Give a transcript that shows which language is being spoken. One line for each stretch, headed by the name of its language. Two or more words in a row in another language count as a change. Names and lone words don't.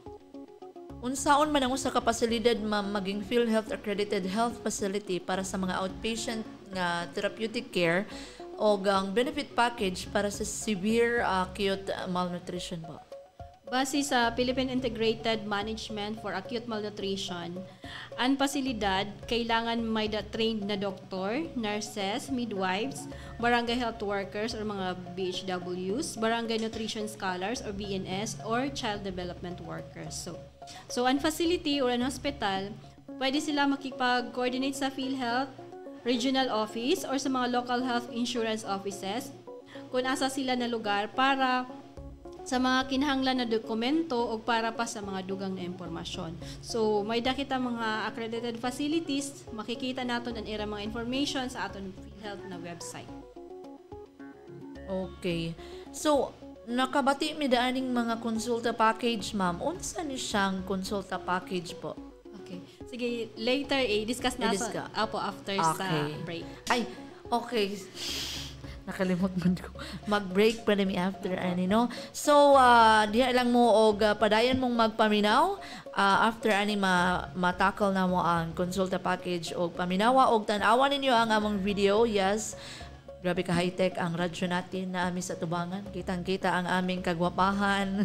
Cebuano: Unsaon man ang usa ka pasilidad, ma'am, maging PhilHealth
English: accredited health facility
Cebuano: para sa mga outpatient nga
English: therapeutic care
Cebuano: o ang benefit package para sa
English: severe acute malnutrition
Cebuano: ba?
Filipino: Base sa Philippine Integrated Management for Acute Malnutrition, ang pasilidad kailangan may trained na doktor, nurses, midwives,
English: barangay health workers
Filipino: or mga BHWs,
English: barangay nutrition scholars
Filipino: or BNS, or
English: child development workers.
Filipino: So,
Cebuano: ang facility or an hospital, pwede sila makipag-coordinate sa PhilHealth
English: regional office
Cebuano: or sa mga
English: local health insurance offices
Cebuano: kung asa sila na lugar para sa mga kinahanglan na dokumento o para pa sa mga dugang na impormasyon.
Filipino: So, may dakita mga
English: accredited facilities,
Filipino: makikita natin ang ira mga information sa aton PhilHealth na website.
English: Okay. So,
Cebuano: nakabati mi daaning mga konsulta package, ma'am. Unsa ni siyang
English: konsulta package
Cebuano: po?
English: Okay.
Filipino: Sige,
English: later discuss
Filipino: natin.
Cebuano: Apo, after sa break. Ay, okay. Nakalimot man ko. Mag-break pa mi after ani, no? So, diha lang mo og padayon mong magpaminaw after ani matakal na mo ang
English: konsulta package
Cebuano: og paminawa og tan-awan ninyo ang among video.
English: Yes.
Cebuano: Grabe ka high-tech ang radyo natin na amin sa tubangan. Kitang-kita ang aming kagwapahan.